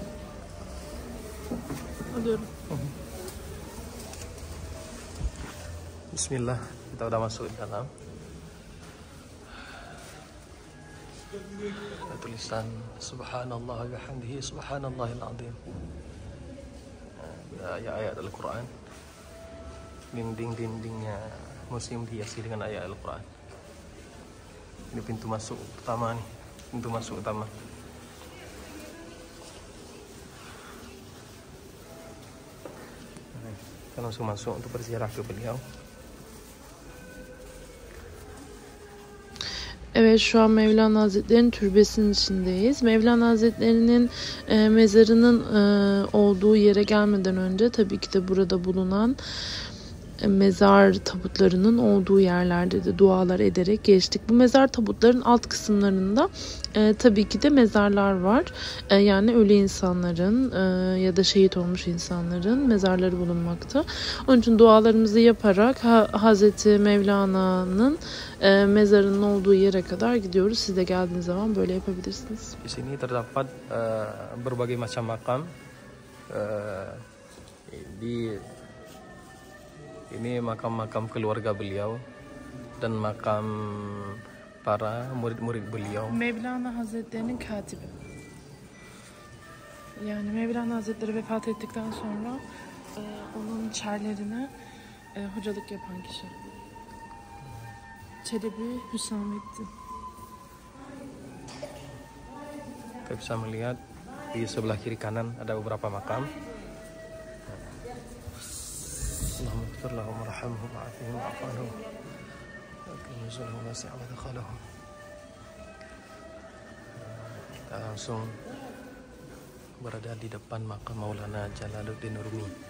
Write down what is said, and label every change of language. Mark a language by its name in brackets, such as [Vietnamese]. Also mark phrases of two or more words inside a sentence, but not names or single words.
[Turkish] Alıyorum. [Indonesian] Bismillah, kita udah masuk di dalam. Ada tulisan [Arabic] سبحان الله وبحمده سبحان الله العظيم. [Indonesian] Ada ayat-ayat Al-Quran. Dinding-dindingnya museum dihiasi dengan ayat Al-Quran. Ini pintu masuk utama nih, pintu masuk utama. Kita langsung masuk untuk berziarah ke beliau. [Turkish] Evet, şu an Mevlana Hazretleri'nin türbesinin içindeyiz. Mevlana Hazretleri'nin mezarının olduğu yere gelmeden önce tabii ki de burada bulunan mezar tabutlarının olduğu yerlerde de dualar ederek geçtik. Bu mezar tabutların alt kısımlarında tabii ki de mezarlar var. Yani ölü insanların ya da şehit olmuş insanların mezarları bulunmakta. Onun için dualarımızı yaparak Hazreti Mevlana'nın mezarının olduğu yere kadar gidiyoruz. Siz de geldiğiniz zaman böyle yapabilirsiniz. [Indonesian] Di sini terdapat berbagai macam makam. Ini makam-makam keluarga beliau dan makam para murid-murid beliau. [Turkish] Mevlana Hazretleri'nin katibi. Yani Mevlana Hazretleri vefat ettikten sonra onun çerlerine hocalık yapan kişi. Çelebi Hüsamettin. [Indonesian] Kita bisa melihat di sebelah kiri kanan ada beberapa makam. [Arabic] اللهم اغفر لهم وارحمهم وعافهم واعف عنهم. [Indonesian] Kita langsung berada di depan makam Maulana Jalaluddin Rumi.